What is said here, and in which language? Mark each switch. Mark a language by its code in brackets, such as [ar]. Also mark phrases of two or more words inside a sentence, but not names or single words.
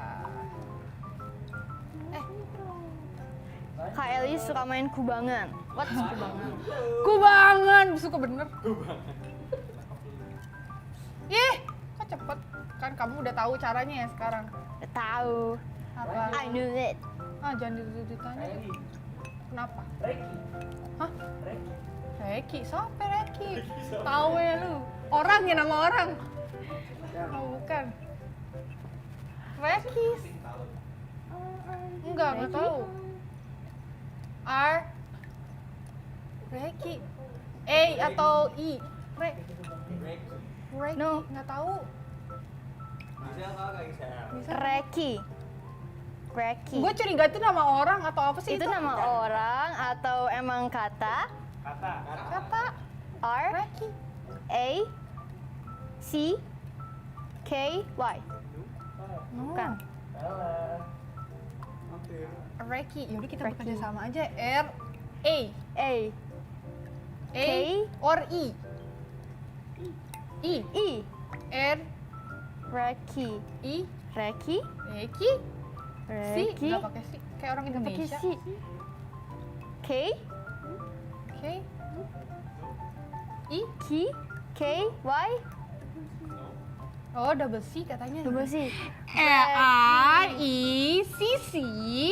[id] Kak Eli suka main kubangan. [en] What's kubangan? [id] Kubangan, suka bener. Ih, kok cepet? Kan kamu udah tahu caranya ya sekarang. Udah tahu. Apa? [en] I knew it. [id] Jangan ditanya. Eli. Kenapa? Reki. Hah? Reki. Reki? Siapa Reki? Tahu ya lu? Orang ya, nama orang. Oh, bukan. Rekis. Enggak tahu. R. Reki. A atau I? Reki. No. Nggak tahu. Bisa kak Gisel? Reki. Gue curiga itu nama orang atau apa sih Itu nama orang atau emang kata? Kata. R Reki. A C K Y. Bukan. Hampir. Reki. Yaudah kita Reki. bekerja sama aja. R. A. A A. K. Or I. I. I. R. Reki. I. Reki. Reki. Si. Reki. Nggak pakai si. Kayak orang Pakai Indonesia. si. K. Oke. I. K. K. Y. Oh, double C katanya. Coba sih. R I C C Y.